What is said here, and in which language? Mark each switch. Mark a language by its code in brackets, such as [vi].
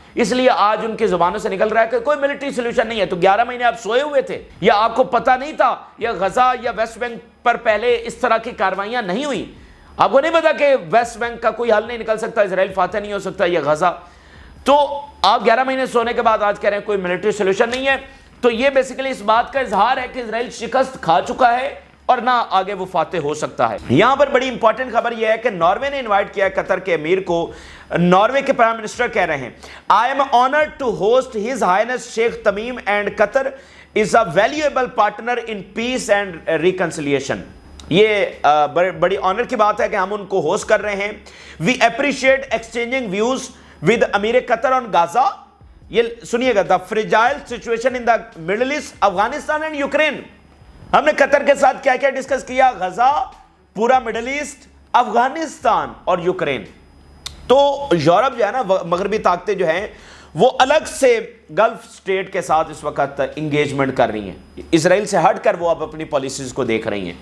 [ur] اس لیے آج ان کی زبانوں سے نکل رہا ہے کہ کوئی ملٹری سولوشن نہیں ہے. تو 11 مہینے آپ سوئے ہوئے تھے, یا آپ کو پتہ نہیں تھا, یا غزہ یا ویسٹ بینک پر پہلے اس طرح کی کاروائیاں نہیں ہوئی, آپ کو نہیں پتا کہ ویسٹ بینک کا کوئی حل نہیں نکل سکتا, اسرائیل فاتح نہیں ہو سکتا, یا غزہ. تو آپ 11 مہینے سونے کے بعد آج کہہ رہے ہیں کوئی ملٹری سولوشن نہیں ہے. تو یہ بیسیکلی اس بات کا اظہار ہے کہ اسرائیل شکست کھا چکا ہے اور نہ آگے وہ فاتح ہو سکتا ہے. یہاں پر بڑی امپورٹنٹ خبر یہ ہے کہ ناروے نے انوائٹ کیا ہے قطر کے امیر کو. ناروے کے پرائم منسٹر کہہ رہے ہیں [en] I am honored to host His Highness Sheikh Tamim and Qatar is a valuable partner in peace and reconciliation. [ur] یہ بڑی آنر کی بات ہے کہ ہم ان کو ہوسٹ کر رہے ہیں. [en] We appreciate exchanging views with [ur] Amir Qatar [en] on Gaza. [ur] یہ سنیے گا, [en] the fragile situation in the Middle East, Afghanistan and Ukraine. [ur] ہم نے قطر کے ساتھ کیا کیا ڈسکس کیا, غزہ, پورا مڈل ایسٹ, افغانستان اور یوکرین. تو یورپ جو ہے نا, مغربی طاقتیں جو ہیں وہ الگ سے گلف سٹیٹ کے ساتھ اس وقت انگیجمنٹ کر رہی ہیں, اسرائیل سے ہٹ کر وہ اب اپنی پالیسیز کو دیکھ رہی ہیں.